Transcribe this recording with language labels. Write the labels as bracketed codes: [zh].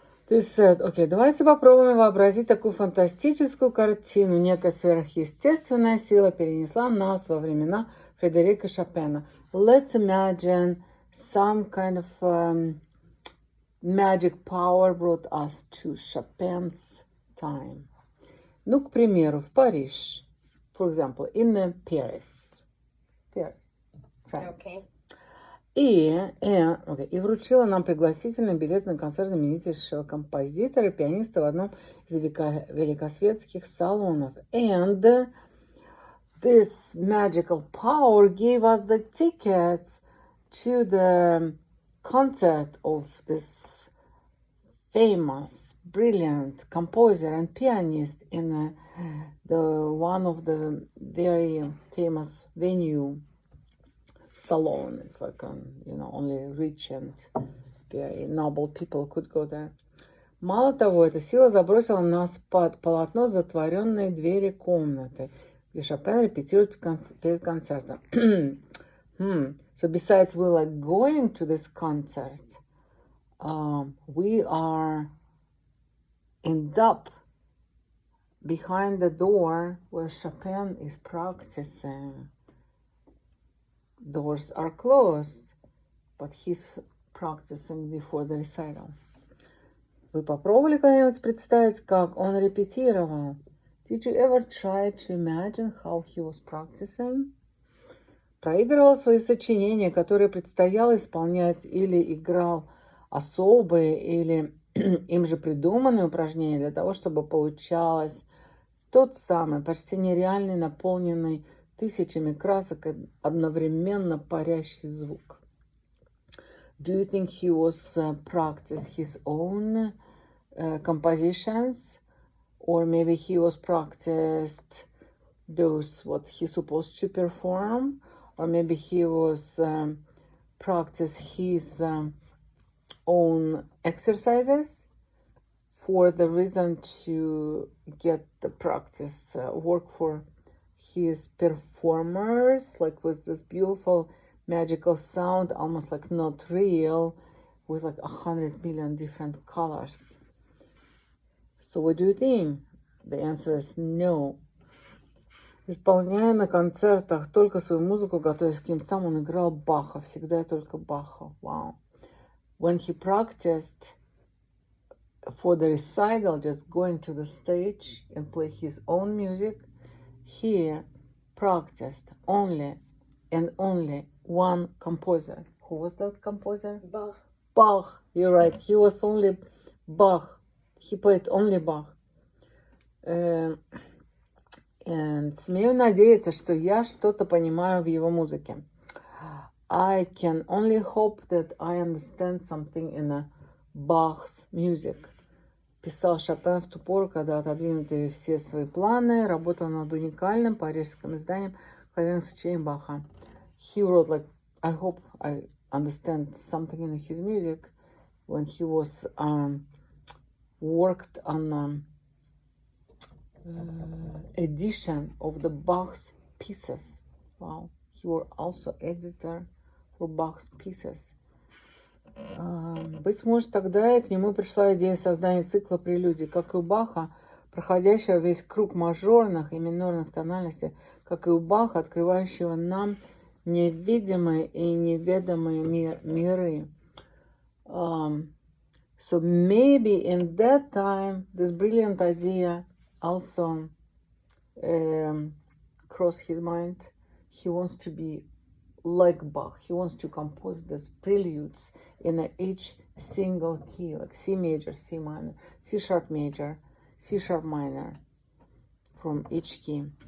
[ru] Ты said, окей, давайте попробуем вообразить такую фантастическую картину. Некая сверхъестественная сила перенесла нас во времена Фредерика Шопена. [en] Let's imagine some kind of magic power brought us to Chopin's time. [ru] Ну, к примеру, в Париж. [en] For example, in Paris, France. Okay. [ru] И вручила нам пригласительный билет на концерт знаменитейшего композитора и пианиста в одном из великосветских салонов. [en] And this magical power gave us the tickets to the concert of this famous, brilliant composer and pianist in the one of the very famous venue salon. It's like only rich and very noble people could go there. [ru] Мало того, эта сила забросила нас под полотно затворенной двери комнаты, где Шопен репетирует перед концертом. [en] So besides we like going to this concert, we are end up behind the door where Chopin is practicing. Doors are closed, but he's practicing before the recital. [ru] Вы попробовали когда-нибудь представить, как он репетировал? [en] Did you ever try to imagine how he was practicing? [ru] Проигрывал свои сочинения, которые предстояло исполнять, или играл особые или им же придуманные упражнения для того, чтобы получалось тот самый, почти нереальный, наполненный тысячами красок одновременно парящий звук. [en] Do you think he was practice his own compositions, or maybe he was practiced those what he supposed to perform, or maybe he was practice his own exercises for the reason to get the practice work for his performers, like with this beautiful magical sound, almost like not real, with like 100 million different colors. So what do you think? The answer is no. [ru] Исполняя на концертах только свою музыку, готовясь к концам, он играл Баха, всегда только Баха. [en] Wow. When he practiced for the recital, just going to the stage and play his own music, he practiced only and only one composer. Who was that composer? Bach. Bach, you're right. He was only Bach. He played only Bach. [ru] And смею надеяться, что я что-то понимаю в его музыке. [en] I can only hope that I understand something in Bach's music. [ru] Писал Шопен в ту пору, когда отодвинутые все свои планы, работал над уникальным парижским изданием клавирных сочинений Баха. [en] He wrote like, I hope I understand something in his music when he was worked on edition of the Bach's pieces. Wow, he was also editor for Bach's pieces. [ru] Быть может, тогда и к нему пришла идея создания цикла прелюдий, как и у Баха, проходящего весь круг мажорных и минорных тональностей, как и у Баха, открывающего нам невидимые и неведомые миры. [en] So maybe in that time, this brilliant idea also crossed his mind. He wants to be like Bach. He wants to compose these preludes in each single key, like C major, C minor, C sharp major, C sharp minor, from each key.